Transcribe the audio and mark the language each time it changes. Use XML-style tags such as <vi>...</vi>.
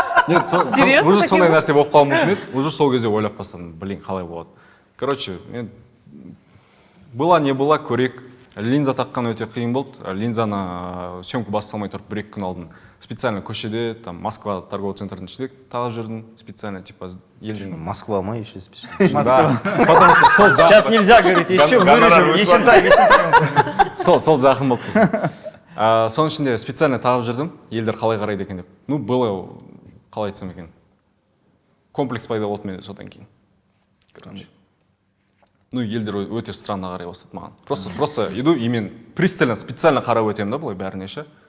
<kk>Нет, уже сондай нәрсе болып қалуы мүмкін еді, уже сол кезде ойлап бастадым, блин, қалай болады. Короче, мен</kk> <ru>была, не была,</ru> <kk>көрек. Линза таққан өте қиын болды. Линзаны съемка басталмай тұрып бір-екі күн алдын. Специально көшеде, там, Москва торговый центрдің ішінде тағып жүрдім.</kk> <ru>Специально, типа, елдің... Москва ма еще специально? Да, потому что</ru> <kk>сол жақын...</kk> <ru>Сейчас нельзя говорить, еще вырежем, есентай.</ru> <kk>Сол жақын болды қызым. Соның ішінде специально тағып жүрдім, елдер қалай қарайды екен деп.</kk> <ru>Ну, было,</ru> <kk>қалай айтсам екен, комплекс пайда болды менде содан кейін. Короче. Ну, елдер өте странно қарай бастады маған.</kk> <ru>Просто иду,</ru> <kk>и мен пристально, специально қарап өтемін да, былай бәріне ше.</kk>